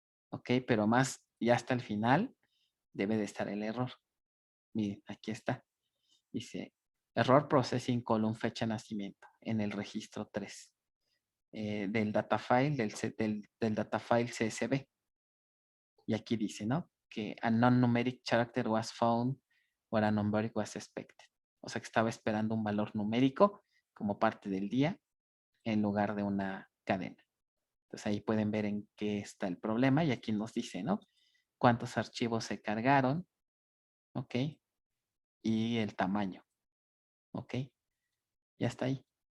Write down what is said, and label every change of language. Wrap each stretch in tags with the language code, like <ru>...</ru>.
<es>Ok, pero más, ya hasta el final debe de estar el error. Miren, aquí está. Dice,</es> <en>error processing column</en> <es>fecha de nacimiento en el registro 3 del data file, del data file CSV. Y aquí dice, ¿no? Que</es> <en>a non-numeric character was found or a numeric was expected.</en> <es>O sea que estaba esperando un valor numérico como parte del día en lugar de una cadena. Entonces ahí pueden ver en qué está el problema y aquí nos dice, ¿no? Cuántos archivos se cargaron, ¿ok? Y el tamaño, ¿ok? Ya está ahí.</es>